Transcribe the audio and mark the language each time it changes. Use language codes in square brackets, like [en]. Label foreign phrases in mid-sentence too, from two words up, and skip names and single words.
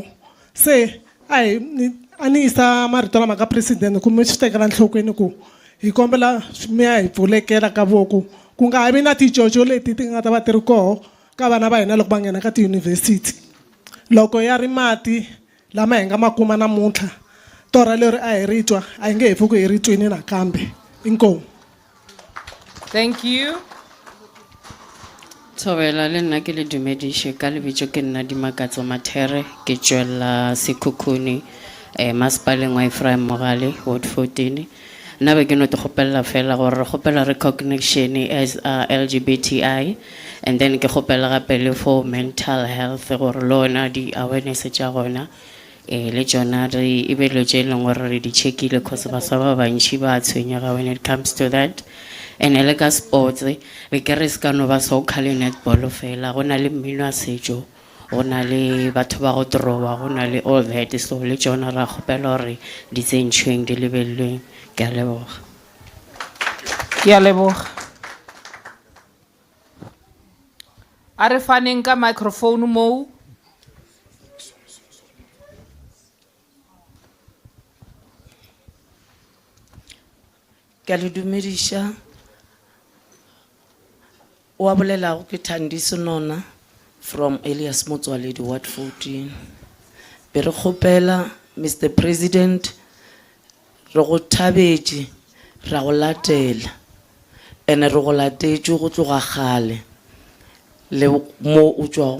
[ts] Se ani isa marito lama ka president ku mi swi tekela nhlokweni ku hi kombela mi ya hi pfulekela ka voko ku nga ha vi na ticoco leti ti nga ta va ti ri koho ka vana va hina loko va nghena ka tiyunivhesiti loko ya ri mati lama hi nga ma kuma namuntlha tora leri a hi ri twa a hi nge he pfuki hi ri twini nakambe. Inkomu. [en] Thank you. [nso] Thobela le nna ke le dumedishe ka lebitso ke nna Dimakatso Mathere ke tswela Sekhukhune masepaleng wa Ephraim Mogale Ward 14 nna be ke no te gopela fela gore re gopela [en] recognition as LGBTI and then [nso] ke gopela gape le [en] for mental health [nso] gore lona di awareness tša gona le tsona re e be lo tše e leng gore re di checkile cause baswa ba bantši ba tshwenyega [en] when it comes to that. [nso] And le ka sports re ke re ska no ba so khale netball fela go na le mmino a setšo go na le batho ba go drowa go na le [en] all that [nso] so le tsona ra gopela gore di tsentšhweng di lebellweng ke a leboga. Ke a leboga. A re faneng ka microphone moo. Ke a le dumedisha wa bolela go ke Thandiso Nona from Elias Motswaledi Ward 14 be re kgopela Mr President re go thabetše ra go latela ene re go latetše go tloga gale le mo o tšwago